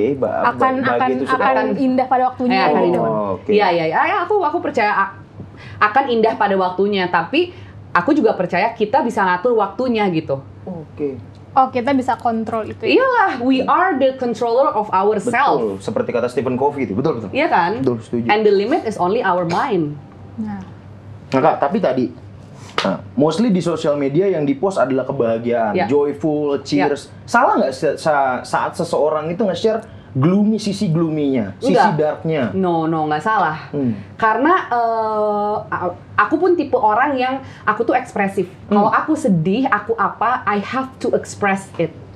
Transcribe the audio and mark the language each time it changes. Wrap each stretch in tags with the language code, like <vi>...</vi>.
<id>Akan indah pada waktunya. Iya, aku percaya akan indah pada waktunya, tapi aku juga percaya kita bisa ngatur waktunya gitu. Oh, kita bisa kontrol itu.</id> <en>Iyalah, we are the controller of ourselves.</en> <id>Betul, seperti kata Stephen Covey itu, betul. Iya kan? Betul, setuju.</id> <en>And the limit is only our mind.</en> <id>Nah, Kak, tapi tadi mostly di sosial media yang dipost adalah kebahagiaan, joyful, cheers. Salah nggak saat seseorang itu nge-share sisi gloomy-nya, sisi dark-nya? No, nggak salah. Karena aku pun tipe orang yang aku tuh ekspresif. Kalau aku sedih, aku apa,</id> <en>I have to express it.</en>